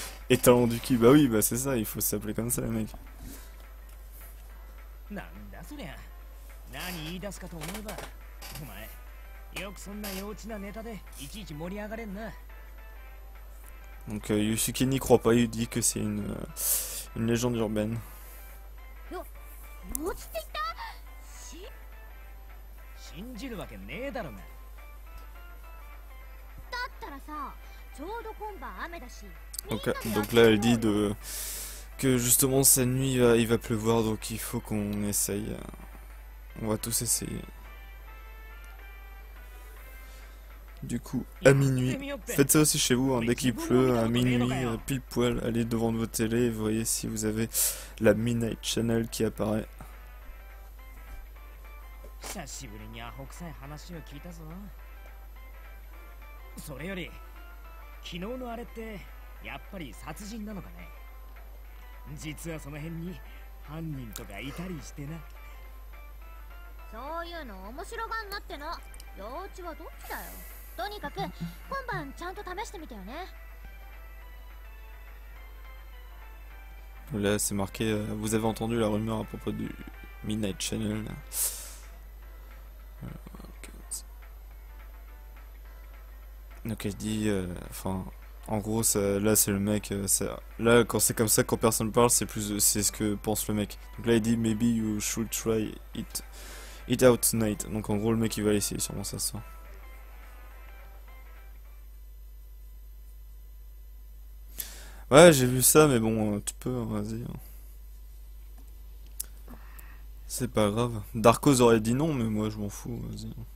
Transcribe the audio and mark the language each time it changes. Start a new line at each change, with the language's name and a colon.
French: Étalon du cul, bah oui, bah c'est ça, il faut s'appeler comme ça, les mecs.
Japanese: なんだそりゃ何言い出すかと思えばお前よくそんな幼稚なネタでいちいち盛り上がれんな
French: Donc Yusuke n'y croit pas, il dit que c'est une légende urbaine.
Japanese: 落ちていた。信じるわけねえだろがだったらさ、ちょうど今晩雨だし。
French: Donc là elle dit que justement cette nuit il va pleuvoir donc il faut qu'on essaye. On va tous essayer. Du coup à minuit, faites ça aussi chez vous, hein, dès qu'il pleut à minuit, pile poil, allez devant votre télé et voyez si vous avez la Midnight Channel qui apparaît.
Japanese: 久しぶりにアホ臭い話を聞いたぞそれより昨日のあれってやっぱり殺人なのかね実はその辺に犯人とかいたりしてなそういうの面白がんなっての。幼稚はどっちだよ。とにかく今晩ちゃんと試してみてよね。
French: Là c'est marqué, vous avez entendu la rumeur à propos du Midnight Channel là. Donc elle dit, enfin, en gros, ça, là c'est le mec, là quand c'est comme ça, quand personne parle, c'est ce que pense le mec. Donc là il dit,
English: maybe you should try it out tonight.
French: Donc en gros le mec il va essayer sûrement ça ce soir. Ouais, j'ai vu ça, mais bon, tu peux, hein, vas-y. C'est pas grave. Darkos aurait dit non, mais moi je m'en fous, vas-y.